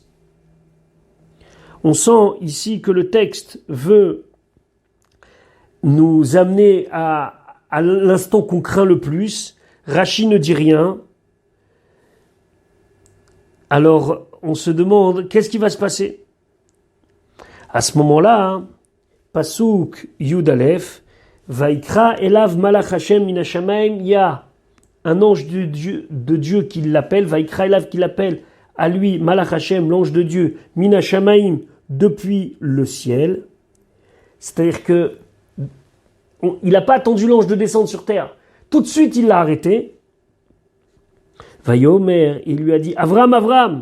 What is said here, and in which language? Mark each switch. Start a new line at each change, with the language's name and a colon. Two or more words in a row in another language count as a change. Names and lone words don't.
French: On sent ici que le texte veut nous amener à l'instant qu'on craint le plus. Rashi ne dit rien. Alors, on se demande, qu'est-ce qui va se passer? À ce moment-là,
Hebrew: פסוק יוד אלף ויקרא אליו מלאך השם מן השמים,
French: il y a un ange de Dieu qui l'appelle,
Hebrew: ויקרא אליו
French: qui l'appelle à lui,
Hebrew: מלאך השם,
French: l'ange de Dieu,
Hebrew: מן השמים,
French: depuis le ciel. C'est-à-dire que il n'a pas attendu l'ange de descendre sur terre. Tout de suite, il l'a arrêté. Vayomer, il lui a dit Avram, Avram.